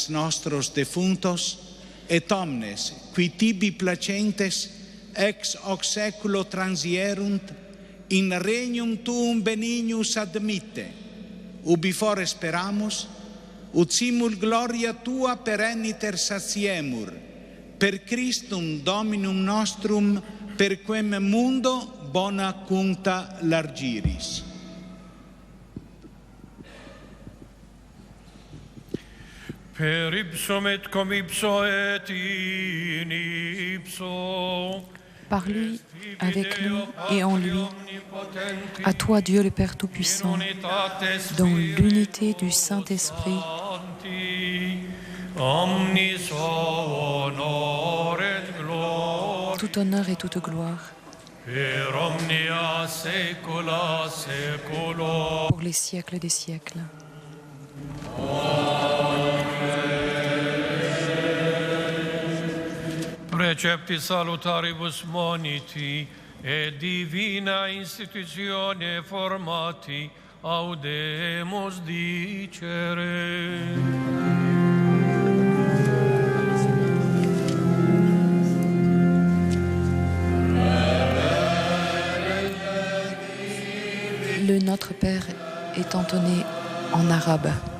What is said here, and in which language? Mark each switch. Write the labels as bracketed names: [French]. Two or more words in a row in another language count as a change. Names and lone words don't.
[Latin] nostros defuntos, et omnes, qui tibi placentes, ex hoc seculo transierunt, in regnum tuum benignus admitte, ubi fore speramus, ut simul gloria tua perenniter satiemur, per Christum Dominum nostrum, per quem mundo bona cuncta largiris. Per ipsum et cum ipso et in ipso. [French] Par lui, avec lui et en lui, à toi Dieu le Père Tout-Puissant, dans l'unité du Saint-Esprit, tout honneur et toute gloire, pour les siècles des siècles. [Latin] Precepti salutaribus moniti et divina institutione formati audemus dicere. [French] Le Notre Père est entonné en arabe.